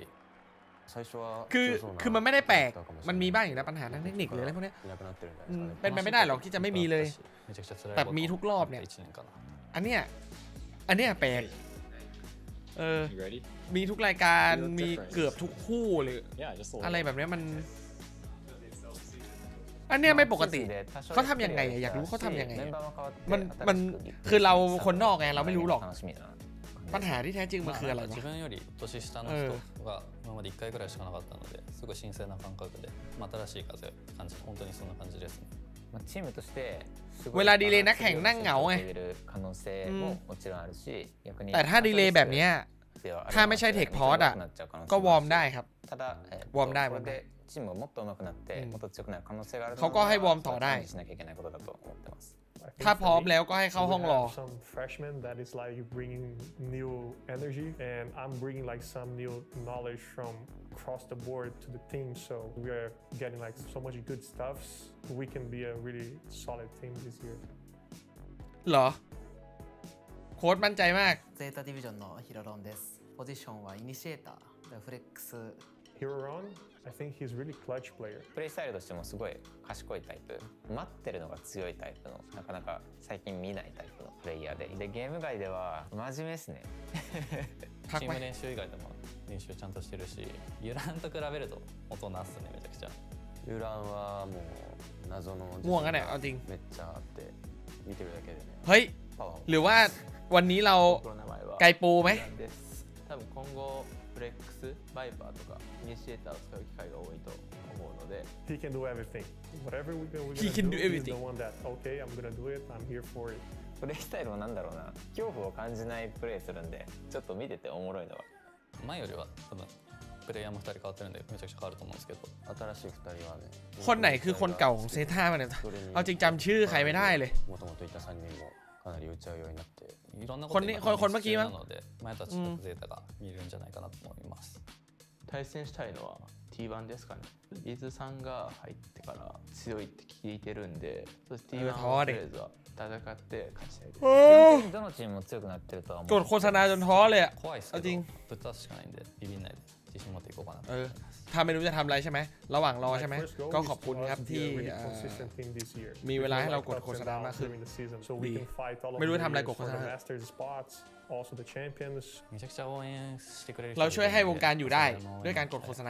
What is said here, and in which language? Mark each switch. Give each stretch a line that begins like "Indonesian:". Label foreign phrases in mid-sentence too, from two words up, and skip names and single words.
Thai: คือมันไม่ได้แปลกมันมีบ้างอยู่แล้วปัญหาทางเทคนิคหรืออะไรพวกนี้เป็นไปไม่ได้หรอกที่จะไม่มีเลยแต่มีทุกรอบเนี่ยอันเนี้ยแปลกมีทุกรายการมีเกือบทุกคู่หรืออะไรแบบนี้มันอันเนี้ยไม่ปกติเขาทำยังไงอยากรู้เขาทำยังไงมันคือเราคนนอกไงเราไม่รู้หรอกปัญหาที่แท้จริงมันคืออะไรวะ
Japanese: 自分より年下の人が今まで1回ぐらいしかなかったのですごい新鮮な感覚で新しい風を感じ本当にそんな感じですねチームとして
Thai: เวลาดีเลย์นักแข่งนั่งเหงาไงแต่ถ้าดีเลย์แบบนี้ถ้าไม่ใช่เทคพอสอ่ะก็วอร์มได้ครับวอร์มได้เขาก็ให้วอร์มต่อได้ถ้าพร้อมแล้วก็ให้เข้าห้องรอ
English: some freshmen that is like bringing new energy and I'm bringing like some new knowledge from across the board to the team so we are getting like so much good stuffs we can be a really solid team this year
Thai: เหรอโค้ชมั่นใจมาก
Japanese: ゼータディビジョンのヒロロンですポジションはイニシエーターフレックス
English: Hiroron I think he's really clutch player
Japanese: プレイスタイルとしてもすごい賢いタイプ待ってるのが強いタイプのなかなか最近見ないタイプのプレイヤーでゲーム外では真面目ですねチーム練習以外でも練習ちゃんとしてるしユランと比べると大人っすねめちゃくちゃユランはもう謎の
Thai: ม่วงกันเนี่ยเอาจริง
Japanese: めっちゃあって見てるだけでね
Thai: เฮ้ยหรือว่าวันนี้เราไกปูไหม
Japanese: 多分今後フレックスバイパーとかイニシエーターを使う機会が多いと思うので
English: He can do everything whatever we're gonna He can do he's everything the one that okay I'm gonna do it I'm here for it
Japanese: プレイスタイルはなんだろうな恐怖を感じないプレイするんでちょっと見てておもろいのは前よりは多分プレイヤーも2人変わってるんでめちゃくちゃ変わると思うんですけど新しい2人はね
Thai: คนไหนคือคนเก่าของเซต้าเนี่ยเอาจริงจำชื่อใครไม่ได้เลย
Japanese: もともといた3人もかなり打ち合うようになっていろんなことが必要なので前とは違うゼータが見れるんじゃないかなと思います対戦したいのは T1 ですかねリズさんが入ってから強いって聞いてるんでそして T1 をとりあえずは戦って勝ちたいですどのチームも強くなってるとは思う
Thai: กดโฆษณาจนท้อเลยอ่ะ
Japanese: 怖いですけどぶっ倒すしかないんでビビんないで自信持っていこうかな
Thai: ถ้าไม่รู้จะทำอะไรใช่ไหมระหว่างรอใช่ไหมก็ขอบคุณครับที่มีเวลาให้เรากดโฆษณามากขึ้นดีไม่รู้ทำอะไรกดโฆษณาเราช่วยให้วงการอยู่ได้ด้วยการกดโฆษณา